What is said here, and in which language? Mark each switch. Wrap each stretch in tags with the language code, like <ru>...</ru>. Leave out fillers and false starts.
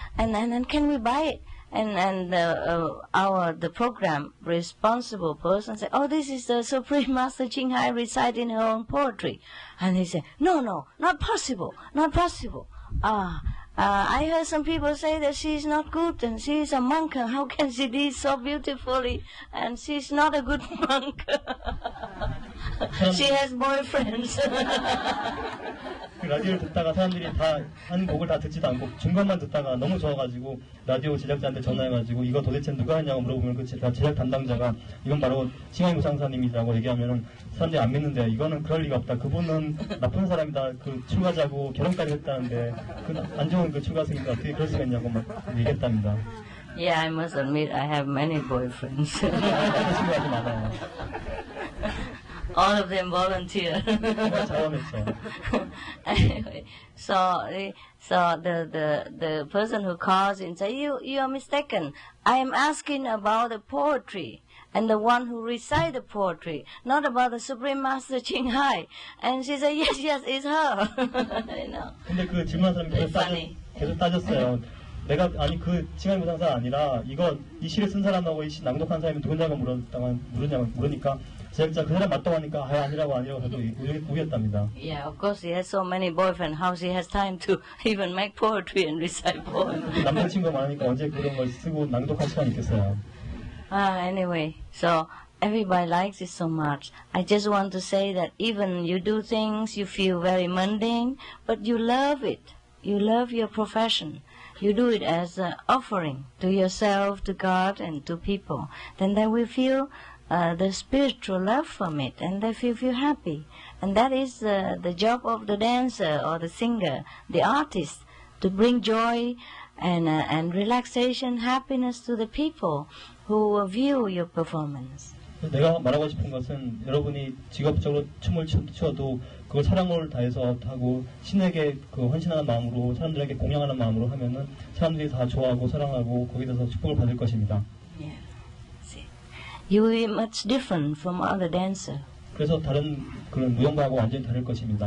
<en>And can we buy it? And the program responsible person said, oh, this is the Supreme Master Ching Hai reciting her own poetry. And he said, no, not possible. I heard some people say that she's not good and she's a monk. How can she do so beautifully? And she's not a good monk. She has boyfriends.</en> <ko>그 라디오를 듣다가 사람들이 다 한 곡을 다 듣지도 않고 중간만 듣다가 너무 좋아가지고 라디오 제작자한테 전화해가지고 이거 도대체 누가 했냐고 물어보면 그 제작 담당자가 이건 바로 칭하이 무상사님이라고 얘기하면은 사람들이 안 믿는데 이거는 그럴 리가 없다. 그분은 나쁜 사람이다. 그 출가자고 결혼까지 했다는데 그 안 좋은 그 출가생인데 어떻게 그럴 수가 있냐고 막 얘기했답니다.</ko> <en>Yeah, I must admit I have many boyfriends.</en> <ko>친구가 아주 많아요.</ko> <en>All of them volunteer.</en> <ko>정말 자원했죠.</ko> <en>Anyway, so the person who calls in say you are mistaken. I am asking about the poetry and the one who recite the poetry, not about the Supreme Master Ching Hai. And she said yes, it's her. You know.</en> <ko>근데 그 질문한 사람이 계속 따졌어요. 내가 아니 그 칭하이 무상사 아니라 이 시를 쓴 사람하고 이 시 낭독한 사람이 누구냐고 물으니까 제작자 그 사람 맞다고 하니까 아니라고 해도 우겼답니다.</ko> <en>Yeah, of course he has so many boyfriends. How she has time to even make poetry and recite poems?</en> <ko>남자친구가 많으니까 언제 그런 걸 쓰고 낭독할 시간이 있겠어요.</ko> <en>Anyway, so everybody likes it so much. I just want to say that even you do things you feel very mundane, but you love it. You love your profession. You do it as an offering to yourself, to God, and to people. Then they will feel the spiritual love from it, and they feel happy. And that is the job of the dancer or the singer, the artist, to bring joy and relaxation, happiness to the people who view your performance.</en> <ko>내가 말하고 싶은 것은 여러분이 직업적으로 춤을 추어도 그걸 사랑을 다해서 하고 신에게 그 헌신하는 마음으로 사람들에게 공양하는 마음으로 하면은 사람들이 다 좋아하고 사랑하고 거기에 대해서 축복을 받을 것입니다.</ko> <en>Yeah. See, you will be much different from other dancer.</en> <ko>그래서 다른 그런 무용가하고 완전히 다를 것입니다.</ko>